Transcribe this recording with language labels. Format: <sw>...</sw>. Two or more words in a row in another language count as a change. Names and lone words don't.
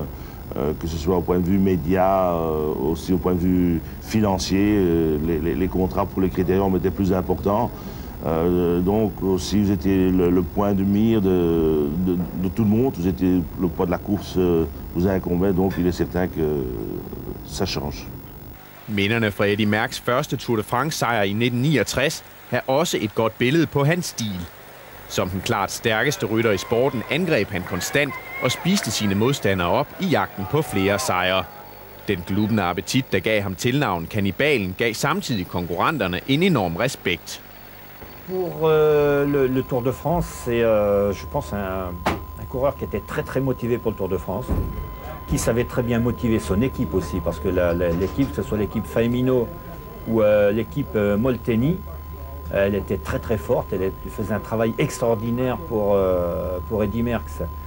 <fr>Que ce soit au point de vue média, aussi au point de vue financier, les contrats pour les critériums étaient plus importants. Donc aussi vous étiez le point de mire de tout le monde, vous étiez le poids de la course vous incombait, donc il est certain que ça change.</fr> <da>Minderne fra Eddy Merckx første</da> <fr>Tour de France-sejr</fr> <da>i 1969 er også et godt billede på hans stil. Som den klart stærkeste rytter i sporten angreb han konstant og spiste sine modstandere op i jagten på flere sejre. Den glubende appetit, der gav ham tilnavn Kannibalen, gav samtidig konkurrenterne en enorm respekt.</da> <fr>Pour le Tour de France, c'est, je pense, un coureur qui était très motivé pour le Tour de France, qui savait très bien motiver son équipe aussi, parce que l'équipe, que ce soit l'équipe Faemino ou l'équipe Molteni, elle était très forte, elle faisait un travail extraordinaire pour Eddy Merckx.</fr>